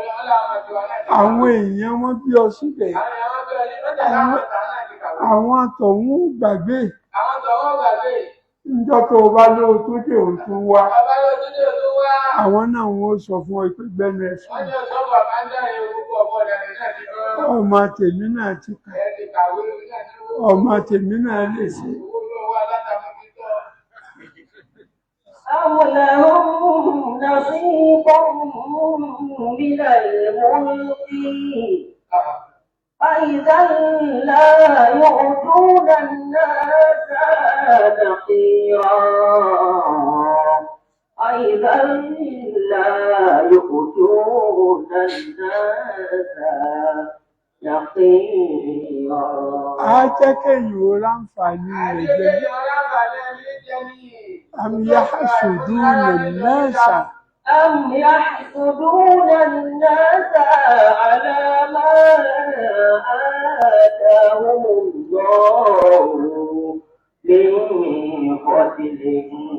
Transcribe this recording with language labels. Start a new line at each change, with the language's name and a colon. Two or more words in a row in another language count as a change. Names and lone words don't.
Yoruba: àwọn èèyàn wọn bí ọ síbẹ̀ àwọn tọ̀hún gbàgbé níjọ́ tó o bá lóòótọ́ dé òótọ́ wá àwọn náà wọn ó sọ fún ọ pé gbẹ́nu ẹ̀ sùn. ọmọ tèmi náà ti kà ọmọ tèmi náà lè ṣe.
Arabic: أم لهم نصيب من الملك فإذا لا يؤتون الناس نقيرا أيضا لا يؤتون الناس نقيرا.
Yoruba: á jẹ́ kéèyàn ó láǹfààní rẹ̀ jẹ́.
Arabic: أم يحسدون الناس على ما آتاهم الله من فضله